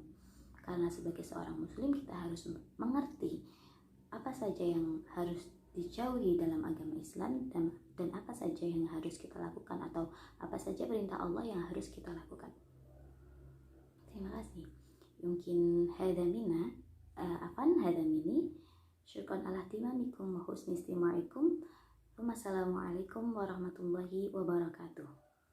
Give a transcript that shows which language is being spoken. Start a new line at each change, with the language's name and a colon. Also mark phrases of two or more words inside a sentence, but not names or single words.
Indonesian: Karena sebagai seorang muslim kita harus mengerti apa saja yang harus dijauhi dalam agama Islam dan apa saja yang harus kita lakukan atau apa saja perintah Allah yang harus kita lakukan. Terima kasih. Mungkin hadamina hadamini.
Arabic: شكرا على تمامكم وحسن استماعكم. والسلام عليكم ورحمة الله وبركاته.